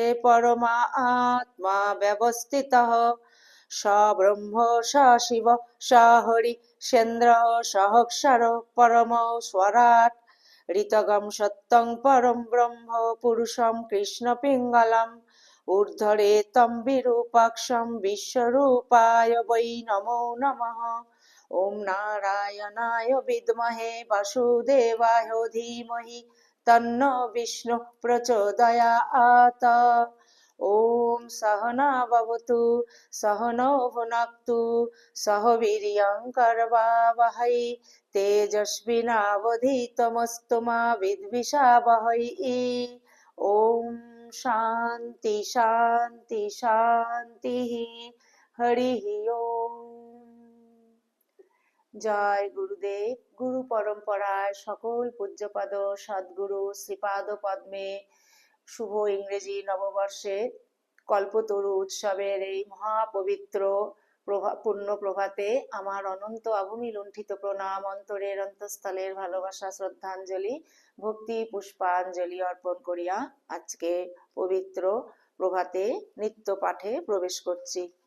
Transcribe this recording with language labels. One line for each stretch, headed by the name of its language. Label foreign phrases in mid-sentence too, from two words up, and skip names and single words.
Sanskrit: পরমা আত্মা ব্যবস্থিতঃ স ব্রহ্ম স শিব স হরি সেন্দ্র সহস্র পরম স্বরাট ঋতগম সত্যং পরম ব্রহ্ম পুরুষম কৃষ্ণ পিঙ্গলম ঊর্ধ্বরেতম বিরূপাক্ষম বিশ্বরূপায় বৈ নমো নমঃ। ওম নারায়ণায় বিদ্মহে বাসুদেবায় ধীমহি তন্নো বিষ্ণু প্রচোদয়াৎ। ওম সহনা ভবতু সহনৌ ভুনাক্তু সহ বীর্যং কর্বাবহৈ তেজস্বিনাবধীতমস্তু মা বিদ্বিষাবহৈ। ओम शांति शांति शांति। हरि ओम।
Bangla: জয় গুরুদেব। গুরু পরম্পরায় সকল পূজ্যপাদ সদ্গুরু শ্রীপাদ পদ্মে শুভ ইংরেজি নববর্ষে কল্পতরু উৎসবের এই মহাপবিত্র পূর্ণ প্রভাতে আমার অনন্ত অভূমি লুণ্ঠিত প্রণাম, অন্তরের অন্তঃস্থলের ভালোবাসা, শ্রদ্ধাঞ্জলি, ভক্তি পুষ্পাঞ্জলি অর্পণ করিয়া আজকে পবিত্র প্রভাতে নিত্য পাঠে প্রবেশ করছি।